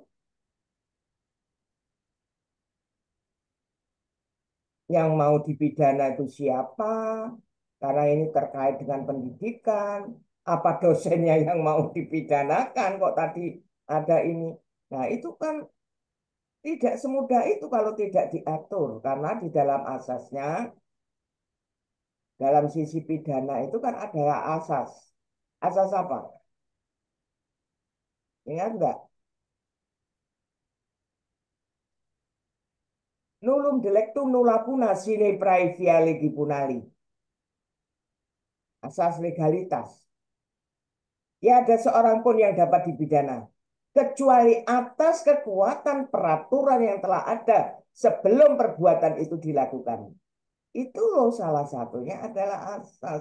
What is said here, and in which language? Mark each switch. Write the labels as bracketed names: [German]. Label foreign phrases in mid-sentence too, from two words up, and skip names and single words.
[Indonesian] yang mau dipidana itu siapa, karena ini terkait dengan pendidikan, apa dosennya yang mau dipidanakan kok tadi ada ini. Nah, itu kan tidak semudah itu kalau tidak diatur, karena di dalam asasnya, dalam sisi pidana itu kan ada asas. Asas apa? Ingat enggak? [Latin] Nullum delectum nulla puna sine praevia legi punali. [Indonesian] Asas legalitas. Ya ada seorang pun yang dapat dipidana. Kecuali atas kekuatan peraturan yang telah ada sebelum perbuatan itu dilakukan. Itu loh salah satunya adalah asas.